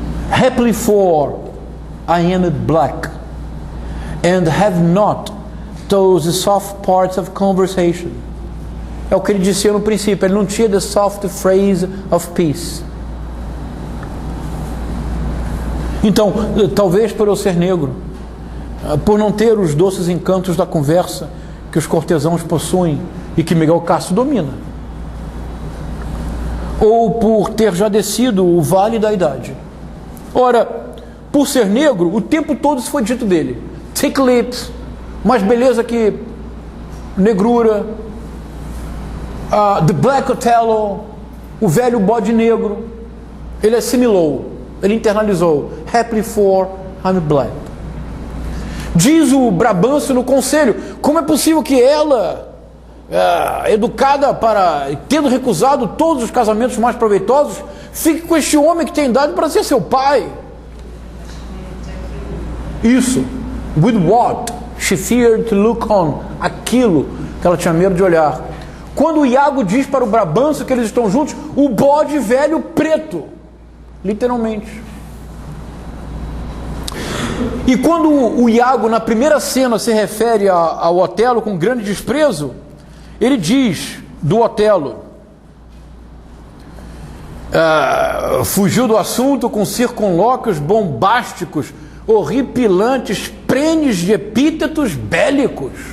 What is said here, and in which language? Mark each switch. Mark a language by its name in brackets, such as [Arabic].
[English] Happily for I am black and have not those soft parts of conversation. [Portuguese] É o que ele dizia no princípio, ele não tinha [English] the soft phrase of peace. [Portuguese] Então, talvez por eu ser negro, por não ter os doces encantos da conversa que os cortesãos possuem e que Miguel Castro domina, ou por ter já descido o vale da idade. Ora, por ser negro, o tempo todo isso foi dito dele. [English] Thick lips, [Portuguese] mais beleza que negrura, [English] the black Othello, [Portuguese] o velho bode negro. Ele assimilou, ele internalizou. [English] Happily for I'm black. [Portuguese] Diz o Brabantio no conselho: como é possível que ela, educada para, tendo recusado todos os casamentos mais proveitosos, fique com este homem que tem idade para ser seu pai? Isso. [English] With what she feared to look on. [Portuguese] Aquilo que ela tinha medo de olhar. Quando o Iago diz para o Brabantio que eles estão juntos, o bode velho preto. Literalmente. E quando o Iago, na primeira cena, se refere ao Otelo com grande desprezo, ele diz do Otelo: fugiu do assunto com circunlóquios bombásticos, horripilantes, prenes de epítetos bélicos.